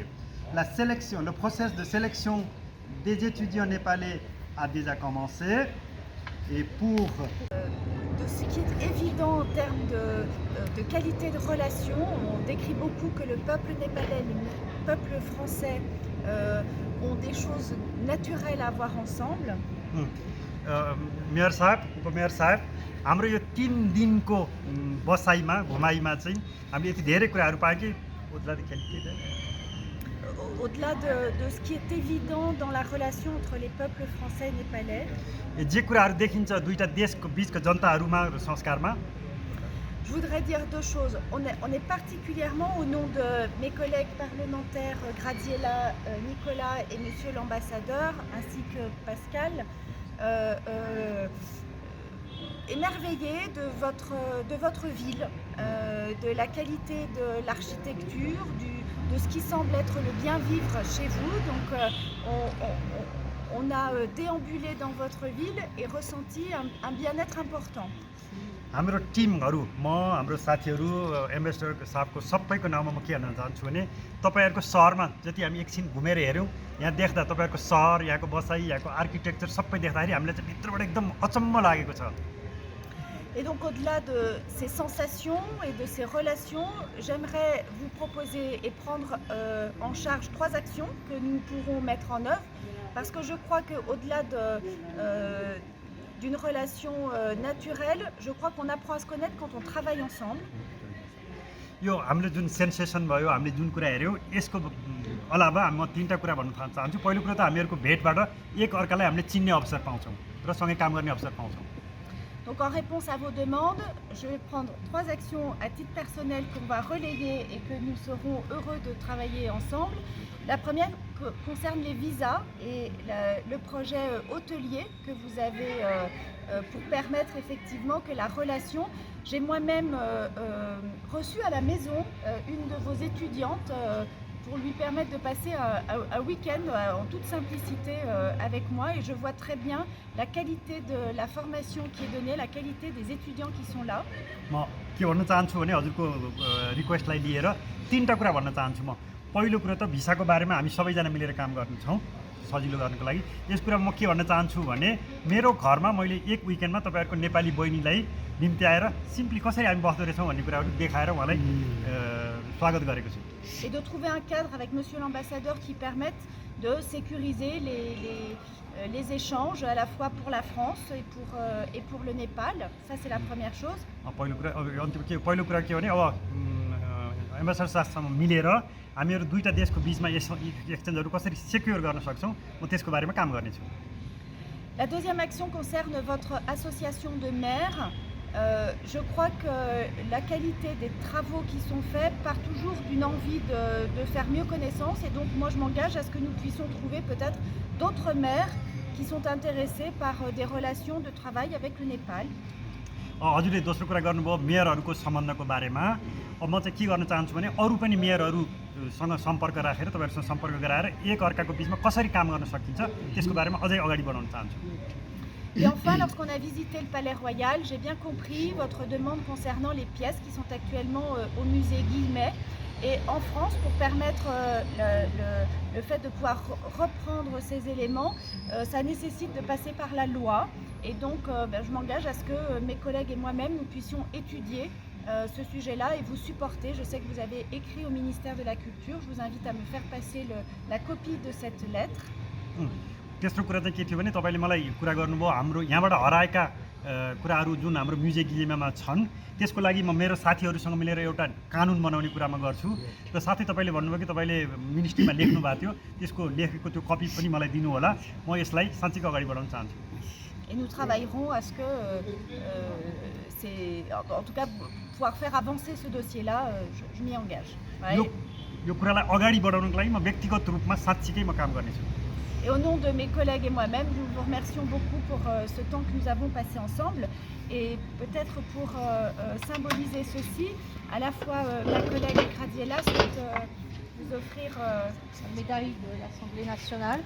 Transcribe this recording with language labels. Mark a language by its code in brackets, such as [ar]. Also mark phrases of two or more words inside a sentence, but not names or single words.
[fr] La sélection, le processus de sélection des étudiants népalais a déjà commencé et pour... De ce qui est évident en termes de qualité de relation, on décrit beaucoup que le peuple népalais, le peuple français ont des choses naturelles à voir ensemble. [ne] मेयर साहब, उपमेयर साहब, हाम्रो यो 3 दिनको बसाइमा घुमाइमा चाहिँ हामीले यति धेरै कुराहरू पायौँ कि [fr] Au-delà de ce qui est évident dans la relation entre les peuples français et népalais, [ne] जे कुराहरू देखिन्छ दुईटा देशको बीचको जनताहरूमा र संस्कारमा [fr] je voudrais dire deux choses. On est particulièrement, au nom de mes collègues parlementaires Gradiela, Nicolas et Monsieur l'ambassadeur, ainsi que Pascal, émerveillés de votre ville, de la qualité de l'architecture, de ce qui semble être le bien vivre chez vous. Donc on a déambulé dans votre ville et ressenti un bien-être important. [ne] हाम्रो टिमहरू म हाम्रो साथीहरू एम्बेसडर साहबको सबैको नाममा म के भन्न चाहन्छु भने तपाईहरुको शहरमा जति हामी एकछिन घुमेर हेर्यौं यहाँ देख्दा तपाईहरुको शहर यहाँको बसाई यहाँको आर्किटेक्चर सबै देख्दाखेरि हामीलाई चाहिँ भित्रबाट एकदम अचम्म लागेको छ. [fr] Et donc au-delà de ces sensations et de ces relations, j'aimerais vous proposer et prendre en charge 3 actions que nous pourrons mettre en œuvre, parce que je crois qu'au-delà d'une relation naturelle, je crois qu'on apprend à se connaître quand on travaille ensemble. [ne] यो हामीले जुन सेन्सेसन भयो हामीले जुन कुरा हेर्यौं यसको अलावा म 3टा कुरा भन्न चाहन्छु. पहिलो कुरा त हामीहरुको भेटबाट एक अर्कालाई हामीले चिन्ने अवसर पाउँछौं र सँगै काम गर्ने अवसर पाउँछौं. [fr] Donc en réponse à vos demandes, je vais prendre 3 actions à titre personnel qu'on va relayer et que nous serons heureux de travailler ensemble. La première concerne les visas et le projet hôtelier que vous avez pour permettre effectivement que la relation... J'ai moi-même reçu à la maison une de vos étudiantes pour lui permettre de passer un week-end en toute simplicité avec moi, et je vois très bien la qualité de la formation qui est donnée, la qualité des étudiants qui sont là. [ne] म के भन्न चाहन्छु भने हजुरको रिक्वेस्टलाई लिएर 3टा कुरा भन्न चाहन्छु म। पहिलो कुरा त भिसाको बारेमा हामी सबैजना मिलेर काम गर्छौँ सजिलो गर्नको लागि। यस कुरा म के भन्न चाहन्छु भने मेरो घरमा मैले एक विकेन्डमा तपाईँहरूको नेपाली बहिनीलाई निम्ति आएर सिम्पली कसरी हामी बस्दो रहेछौँ भन्ने कुराहरू देखाएर उहाँलाई स्वागत गरेको छु। [fr] Et de trouver un cadre avec monsieur l'ambassadeur qui permette de sécuriser les échanges à la fois pour la France et pour le Népal. Ça c'est la première chose. [ne] पहिलो कुरा के भने अब एम्बेसडर साथसँग मिलेर हामीहरू दुईटा देशको बीचमा एक्सचेन्जहरू कसरी सेक्योर गर्न सक्छौँ म त्यसको बारेमा काम गर्नेछु। [fr] La deuxième action concerne votre association de maires. Je crois que la qualité des travaux qui sont faits part toujours d'une envie de faire mieux connaissance, et donc moi je m'engage à ce que nous puissions trouver peut-être d'autres maires qui sont intéressés par des relations de travail avec le Népal. [ne] हजुरले दोस्रो कुरा गर्नुभयो मेयरहरूको सम्बन्धको बारेमा। अब म चाहिँ के गर्न चाहन्छु भने अरू पनि मेयरहरूसँग सम्पर्क राखेर तपाईँहरूसँग सम्पर्क गराएर एक अर्काको बिचमा कसरी काम गर्न सकिन्छ त्यसको बारेमा अझै अगाडि बढाउन चाहन्छु। [fr] Et enfin, lorsqu'on a visité le Palais Royal, j'ai bien compris votre demande concernant les pièces qui sont actuellement au musée Guillemet. Et en France, pour permettre le fait de pouvoir reprendre ces éléments, ça nécessite de passer par la loi. Et donc, je m'engage à ce que mes collègues et moi-même, nous puissions étudier ce sujet-là et vous supporter. Je sais que vous avez écrit au ministère de la Culture. Je vous invite à me faire passer la copie de cette lettre. [ne] तेस्रो कुरा चाहिँ के थियो भने तपाईँले मलाई कुरा गर्नुभयो हाम्रो यहाँबाट हराएका कुराहरू जुन हाम्रो म्युजियम गिलेमामा छन् त्यसको लागि म मेरो साथीहरूसँग मिलेर एउटा कानुन बनाउने कुरामा गर्छु। र साथै तपाईँले भन्नुभयो कि तपाईँले मिनिस्ट्रीमा लेख्नु भएको थियो, त्यसको लेखेको त्यो कपी पनि मलाई दिनु होला। म यसलाई साँच्चैको अगाडि बढाउन चाहन्छु। [fr] Et nous travaillerons à ce que, en tout cas, pouvoir faire avancer ce dossier-là, je m'y engage. [ne] यो कुरालाई अगाडि बढाउनको लागि म व्यक्तिगत रूपमा साँच्चीकै म काम गर्नेछु। [fr] Et au nom de mes collègues et moi-même, nous vous remercions beaucoup pour ce temps que nous avons passé ensemble. Et peut-être pour symboliser ceci, à la fois ma collègue Gradiela souhaite vous offrir une médaille de l'Assemblée nationale.